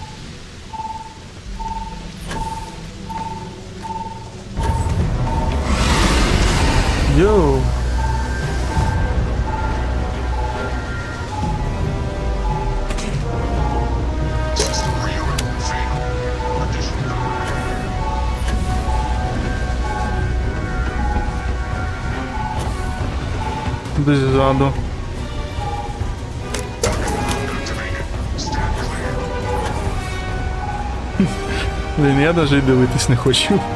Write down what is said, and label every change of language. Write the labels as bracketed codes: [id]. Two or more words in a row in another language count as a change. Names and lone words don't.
[en] Йоу! System reorder failed. Addition power. [uk] Десь ззаду. [en] Activated. Stand clear. [uk] Блін, я навіть і дивитись не хочу.